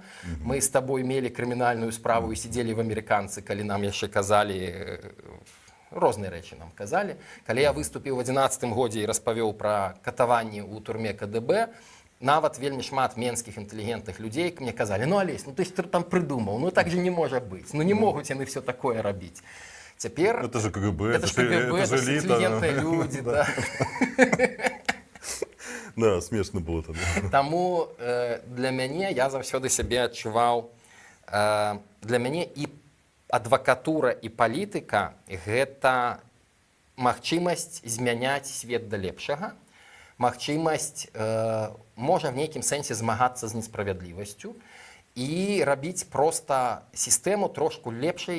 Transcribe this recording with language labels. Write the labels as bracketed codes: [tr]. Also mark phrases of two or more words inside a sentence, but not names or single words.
[be] Мы з табой мелі крымінальную справу і сидзелі в амерыканцы, калі нам яшчэ казалі, розныя рэчы нам казалі. Калі я выступіў в 2011 годзе і распавёў пра катаванні ў турме КДБ, нават вельмі шмат менскіх інтэлігентных людзей мне казалі, ну, Алесь, ну ты ж там прыдумаў, ну так же не можа быць, ну не могуць яны все такое рабіць. Цяпер... [ru] Это же КГБ, это же [be] інтэлігентныя людзі, [ru] да. [be] Да, смешна было тады. Таму для мяне, я заўсёды сябе адчуваў, для мяне і адвакатура і палітыка – гэта магчымасць змяняць свет да лепшага, магчымасць, можа в нейкім сэнсе змагацца з несправядлівасцю і рабіць проста сістэму трошку лепшай.